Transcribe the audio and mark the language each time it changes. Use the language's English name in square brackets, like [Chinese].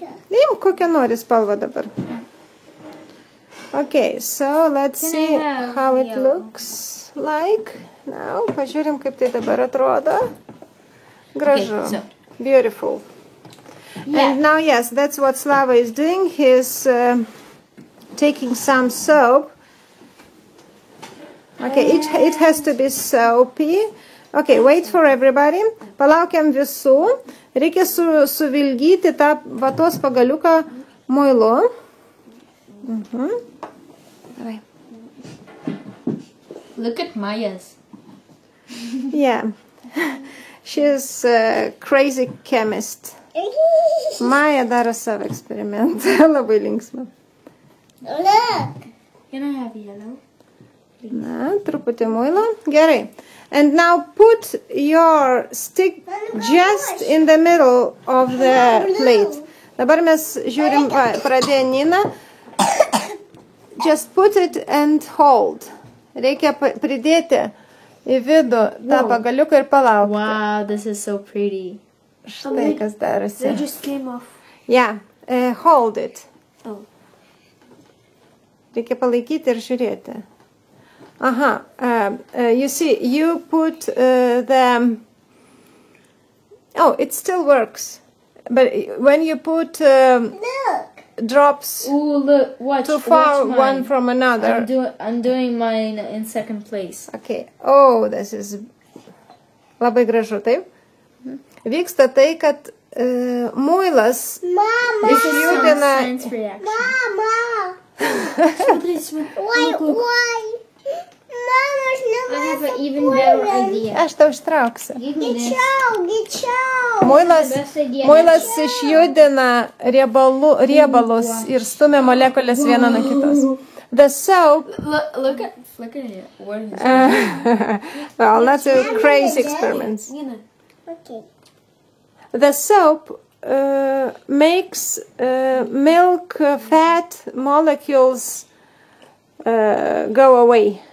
[Lithuanian] Imk, kokią nori spalvą dabar. [English] Okay, so let's see how it looks like. Now, [Lithuanian] pažiūrim, kaip tai dabar atrodo. Gražu. [English] Okay, so. Beautiful. And now, yes, that's what Slava is doing. He's taking some soap. Okay, it has to be soapy. Okay, wait for everybody. [Lithuanian] Palaukiam visų. Reikia suvilgyti tą vatos pagaliuką muilu. [English] Right. Look at Maya's. Yeah. She's a crazy chemist. [Lithuanian] Maja daro savo eksperimentą. Labai linksma. [English] Look. Can I have yellow? [Lithuanian] Na, truputį muilo. Gerai. [English] And now put your stick just in the middle of the plate. [Lithuanian] Dabar mes žiūrim, pradėjo Nina. [English] Just put it and hold. [Lithuanian] Reikia pridėti į vidų tą pagaliuką ir palaukti. [English] Wow, this is so pretty. [Lithuanian] Štai kas darosi. [English] They just came off. Yeah, hold it. Oh. [Lithuanian] Reikia palaikyti ir žiūrėti. [English] Aha, you see, you put the... Oh, it still works. But when you put drops Ooh, look, watch, too far watch one from another... I'm doing mine in second place. Okay. Oh, this is... [Lithuanian] Labai gražu, taip? Vyksta tai, kad muilas išjudina... [English] Science reaction. Mama! Why? I have an even better idea. [Lithuanian] Aš tau ištrauksiu. [English] Give me this. Get out! [Lithuanian] Muilas išjudina riebalus ir stumia molekulės vieną nuo kitos. [English] The soap... Look at it. What is it? Well, that's a crazy experiment. Okay. The soap makes milk fat molecules go away.